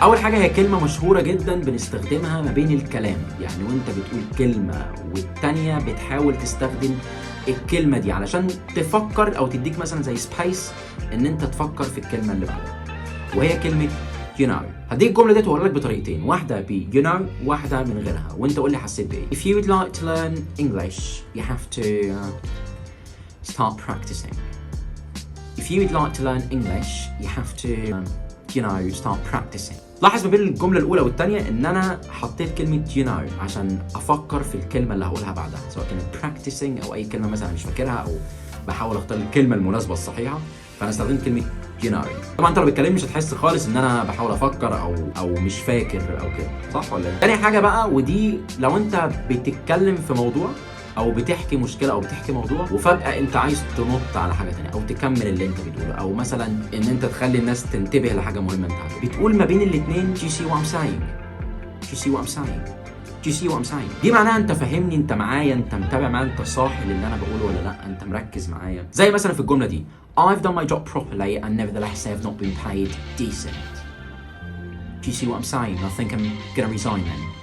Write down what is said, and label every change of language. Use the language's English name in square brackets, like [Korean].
[Arabic] اول حاجه هي كلمه مشهوره جدا بنستخدمها ما بين الكلام، يعني وانت بتقول كلمه والتانيه بتحاول تستخدم الكلمه دي علشان تفكر او تديك مثلا زي سبيس ان انت تفكر في الكلمه اللي بعدها، وهي كلمه [English] you know. [Arabic] هديك الجمله دي تقول لك بطريقتين، واحده ب [English] you know [Arabic] واحده من غيرها، وانت قول لي حسيت بايه. [English] If you would like to learn English you have to start practicing. If you would like to learn English you have to you know start practicing. [Arabic] لاحظ ما بين الجمله الاولى والثانيه ان انا حطيت كلمه [English] you know [Arabic] عشان افكر في الكلمه اللي هقولها بعدها، سواء كانت practicing او اي كلمه مثلا مش فاكرها او بحاول اختار الكلمه المناسبه الصحيحه، فانا استخدمت كلمه you know. طبعا انت لو بتكلمني مش هتحس خالص ان انا بحاول افكر او مش فاكر او كده، صح ولا ايه؟ تاني حاجه بقى، ودي لو انت بتتكلم في موضوع او بتحكي مشكله او بتحكي موضوع وفجاه انت عايز تنط على حاجه ثانيه او تكمل اللي انت بتقوله، او مثلا ان انت تخلي الناس تنتبه لحاجه مهمه انت عارفها، بتقول ما بين الاثنين [English] do you see what I'm saying? do you see what I'm saying? do you see what I'm saying? [Arabic] دي معناها انت فاهمني، انت معايا، انت متابع معايا، انت صاحي اللي انا بقوله ولا لا، انت مركز معايا. زي مثلا في الجمله دي [English] I've done my job properly and nevertheless I have not been paid decent. do you see what I'm saying? I think I'm gonna resign then.